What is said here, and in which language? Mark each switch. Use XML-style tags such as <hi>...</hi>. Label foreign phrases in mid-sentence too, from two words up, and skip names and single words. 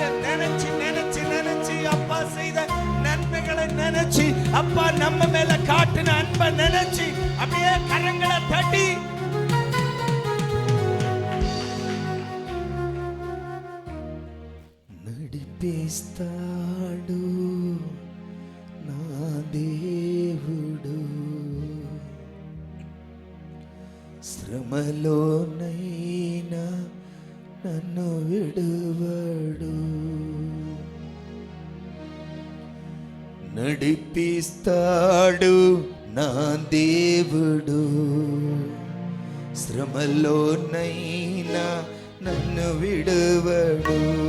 <ta>நினைச்சு நினைச்சு நினைச்சு அப்பா செய்த நன்மைகளை நினைச்சு, அப்பா நம்ம மேல காட்டின அன்பை நினைச்சு அப்படியே கரங்களை தட்டி</ta> <te>நடு నడిపిస్తాడు నా దేవుడు, శ్రమలోనైనా నన్ను విడువడు. నడిపిస్తాడు నా దేవుడు, శ్రమలోనైనా నన్ను విడువడు.</te>